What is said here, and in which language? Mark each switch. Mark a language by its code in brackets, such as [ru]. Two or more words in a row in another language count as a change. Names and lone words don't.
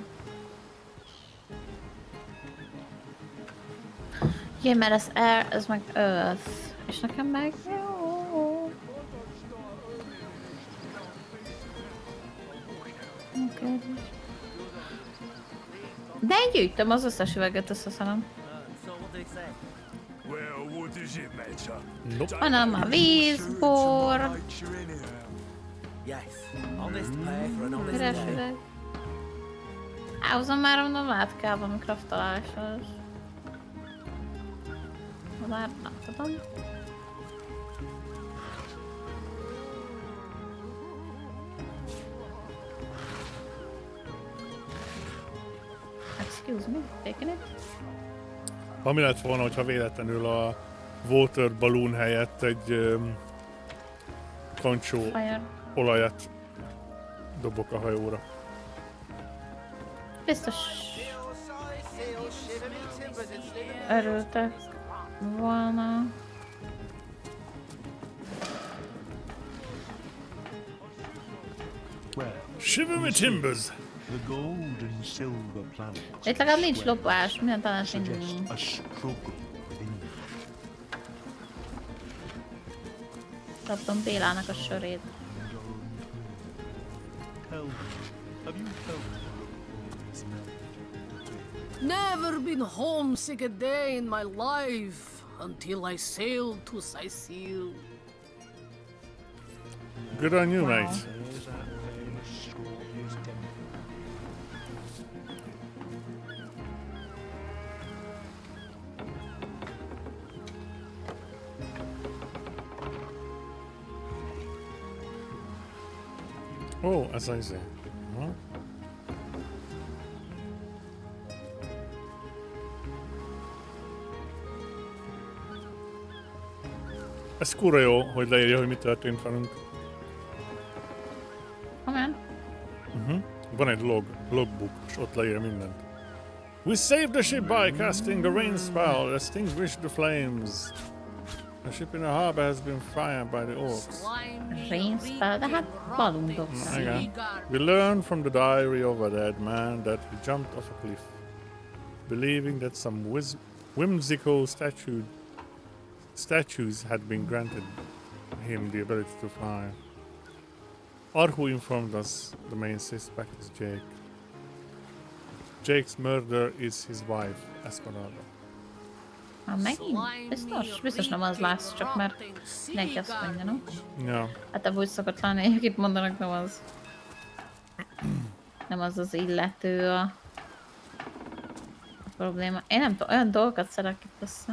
[hu] Ja, mert az air, az meg earth. És nekem meg jó. Okay. De én gyűjtöm az összes üveget, összeszalom. [en] So what do you say? Well, what does it matter? Nope. [hu] Hanem a víz, bor. [en] Yes, honest pay for an honest [hu] Üres [en] day. [hu] üveg. Ahhoz már mondom, át kell valami kraftoláshoz. Már nem tudom. [en] Excuse me, taking it? [hu] Ami lett volna, hogyha véletlenül a [en] water balloon [hu] helyett egy kancsó [en] Fire. [hu] olajat dobok a hajóra. Biztos örültek volna. [en] Shiver me timbers! The gold and silver planet. [hu] Itt legalább nincs lopás, minden talán [en] Suggest [hu] nincs. [en] a struggle within you. [hu] Kaptam Bélának a sörét. [en] Tell me, have you felt always Never been homesick a day in my life until I sailed to Sicily. Good on you, mate. There's that famous Scorpius temple. [hu] Ó, ez az izé. Aha. Ez kurva jó, hogy leírja, hogy mi történt velünk. [en] Amen. [hu] Van egy logbook, és ott leírja mindent. [en] We saved the ship by casting a rain spell that extinguished the flames. The ship in the harbor has been fired by the orcs. Rain spell, [hu] de hát balunk dobta. Igen. [en] We learned from the diary of a dead man that he jumped off a cliff, believing that some whimsical statues had been granted him the ability to fly. Arhu informed us the main suspect is Jake. Jake's murder is his wife, Esmeralda. [hu] Már megint? Biztos nem az lesz, csak mert neki azt mondja, no? Ja. Hát ebből úgy szokott lenni, akit mondanak, nem az. Nem az az illető a probléma. Én nem tudom, olyan dolgokat szedek itt össze.